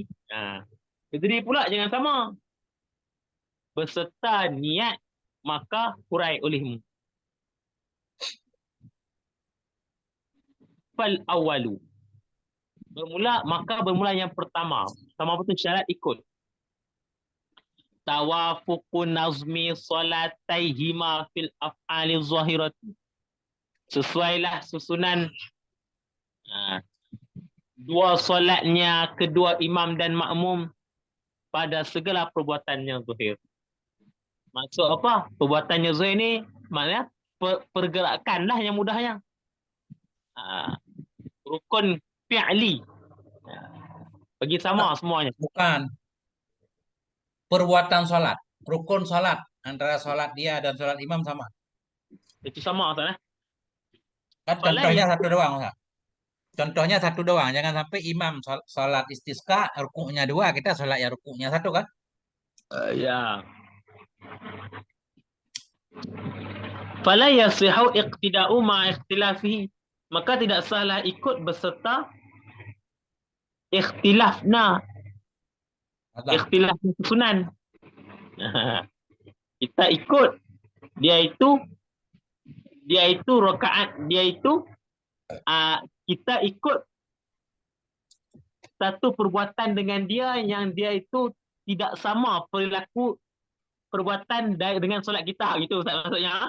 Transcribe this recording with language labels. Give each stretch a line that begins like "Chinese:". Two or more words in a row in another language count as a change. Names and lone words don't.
Malay: Berdiri pula jangan sama. Beserta niat maka hurai olehmu.
Arabic: فالأول.
Malay: Bermula yang pertama. Sama betul syarat ikut.
Arabic: توافق نظم صلاتيهما في الأفعال الظاهرة.
Malay: Sesuailah susunan dua solatnya kedua imam dan makmum pada segala perbuatannya zahir. Maksud apa? Perbuatannya zahir ni maknanya pergerakan lah yang mudahnya. Rukun fi'li. Bagi sama semuanya. Bukan perbuatan sholat. Rukun sholat. Antara sholat dia dan sholat imam sama.
Indonesian: Itu sama Ustaz. Kan Solat contohnya itu, satu doang, Ustaz. Contohnya satu doang. Jangan sampai imam sholat istisqa, rukuknya dua, kita sholat ya rukuknya satu kan. ya.
Arabic: فلا يصح اقتداء مع اختلافه.
Malay: Maka tidak salah ikut beserta ikhtilafna. Allah. Ikhtilaf susunan.
Indonesian: Kita ikut dia itu rakaat dia itu kita ikut satu perbuatan dengan dia yang dia itu tidak sama perilaku perbuatan dengan solat kita gitu Ustaz maksudnya.